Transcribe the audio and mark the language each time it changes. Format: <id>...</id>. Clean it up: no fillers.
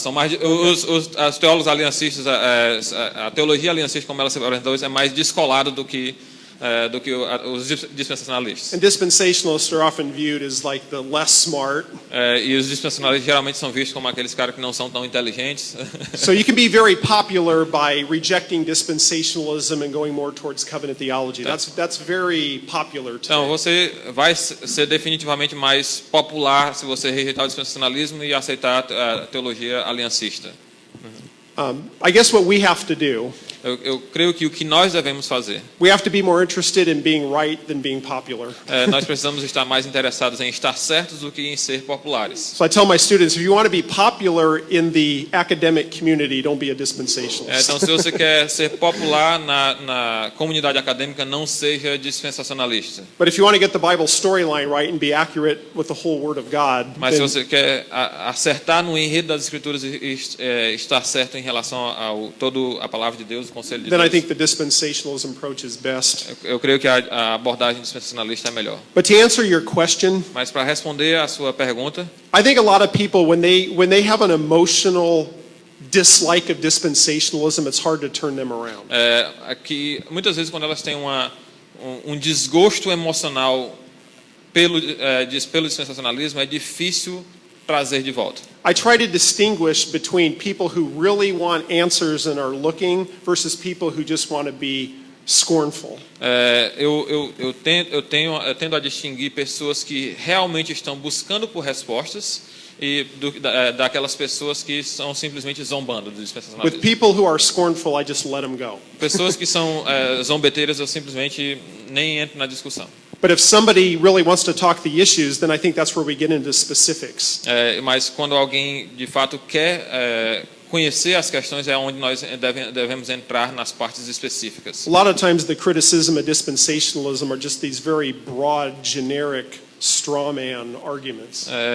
<pt>São mais os teólogos aliancistas, a teologia aliancista como ela se apresenta hoje é mais descolada do que os dispensacionalistas.</pt> <en>And dispensationalists are often viewed as like the less smart.</en> <pt>E os dispensacionalistas geralmente são vistos como aqueles caras que não são tão inteligentes.</pt> <en>So you can be very popular by rejecting dispensationalism and going more towards covenant theology. That's very popular today.</en> <pt>Então, você vai ser definitivamente mais popular se você rejeitar o dispensacionalismo e aceitar a teologia aliancista.</pt> <en>I guess what we have to do,</en> <pt>Eu creio que o que nós devemos fazer,</pt> <en>we have to be more interested in being right than being popular.</en> <pt>nós precisamos estar mais interessados em estar certos do que em ser populares.</pt> <en>So I tell my students, if you want to be popular in the academic community, don't be a dispensationalist.</en> <pt>Então, se você quer ser popular na comunidade acadêmica, não seja dispensacionalista.</pt> <en>But if you want to get the Bible storyline right and be accurate with the whole Word of God,</en> <pt>Mas se</pt> <en>then,</en> <pt>você quer acertar no enredo das Escrituras e estar certo em relação a toda a palavra de Deus, o conselho de</pt> <en>then I</en> <pt>Deus,</pt> <en>think the dispensationalism approach is best.</en> <pt>eu creio que a abordagem dispensacionalista é melhor.</pt> <en>But to answer your question,</en> <pt>Mas para responder a sua pergunta,</pt> <en>I think a lot of people, when they have an emotional dislike of dispensationalism, it's hard to turn them around.</en> <pt>aqui muitas vezes quando elas têm um desgosto emocional pelo dispensacionalismo, é difícil trazer de volta.</pt> <en>I try to distinguish between people who really want answers and are looking versus people who just want to be scornful.</en> <pt>Eu tendo a distinguir pessoas que realmente estão buscando por respostas e daquelas pessoas que são simplesmente zombando do</pt> <en>With</en> <pt>dispensacionalismo.</pt> <en>people who are scornful, I just let them go.</en> <pt>Pessoas que são zombeteiras, eu simplesmente nem entro na discussão.</pt> <en>But if somebody really wants to talk the issues, then I think that's where we get into specifics.</en> <pt>Mas quando alguém de fato quer conhecer as questões, é onde nós devemos entrar nas partes específicas.</pt> <en>A lot of times the criticism of dispensationalism are just these very broad, generic straw man arguments.</en>